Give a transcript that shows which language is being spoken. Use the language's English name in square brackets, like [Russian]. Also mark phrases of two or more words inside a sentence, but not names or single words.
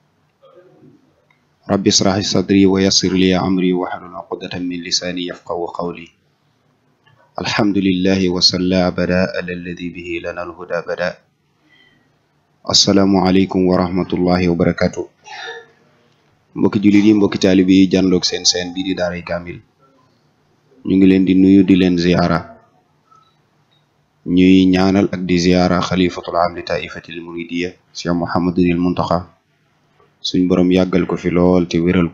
[Arabic] رب اشرح لي صدري ويسر لي أمري واحلل عقدة من لساني يفقهوا قولي. الحمد لله وصلى أبدا على الذي به لنا الهدى بدا. السلام عليكم ورحمة الله وبركاته. [Wolof] mbokki jullit yi, mbokki taalibe yi jànloog seen bi di daaray kaamil, ñu ngi leen di nuyu di leen ziyaara, ñuy ñaanal ak di ziyaara [Arabic] خليفة العام لطائفة المريدية [Wolof] Cheikh Mouhamadul Muntaxa, suñ borom yàggal ko fi lool te wéral ko.